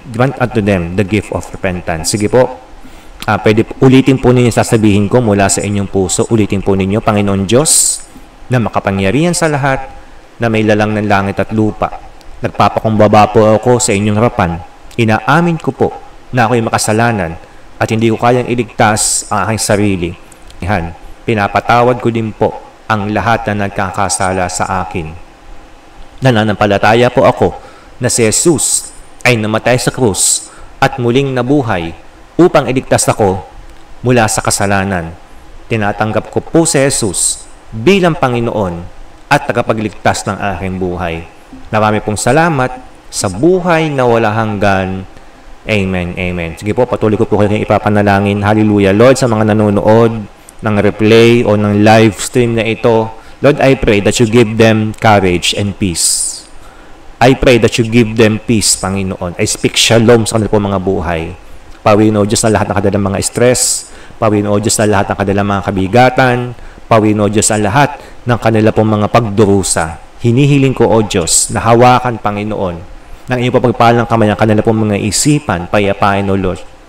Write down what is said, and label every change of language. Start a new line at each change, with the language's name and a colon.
English: Grant unto them the gift of repentance.
Filipino: Sige po. Pwede ulitin po ninyo sasabihin ko mula sa inyong puso. Ulitin po ninyo, Panginoon Diyos, na makapangyarihan sa lahat, na may lalang ng langit at lupa. Nagpapakumbaba po ako sa inyong harapan. Inaamin ko po na ako'y makasalanan at hindi ko kayang iligtas ang aking sarili. Yan. Pinapatawad ko din po ang lahat na nagkakasala sa akin. Nananampalataya po ako na si Jesus ay namatay sa krus at muling nabuhay upang iligtas ako mula sa kasalanan. Tinatanggap ko po si Jesus bilang Panginoon at tagapagligtas ng aking buhay. Marami pong salamat sa buhay na wala hanggan. Amen, amen. Sige po, patuloy ko po kayo ipapanalangin. Hallelujah. Lord, sa mga nanonood ng replay o ng live stream na ito, Lord,
English: I pray that you give them courage and peace. I pray that you give them peace, Panginoon. I speak shalom
Filipino: sa kanila po mga buhay. Pawin, O Diyos, na lahat ng kanilang mga stress. Pawin, O Diyos, na lahat ng kanilang mga kabigatan. Pawin, O Diyos, na lahat ng kanila pong mga pagdurusa. Hinihiling ko, O Diyos, na hawakan, Panginoon, ng iyong papagpalang kamay ang kanila pong mga isipan, payapain, O Lord.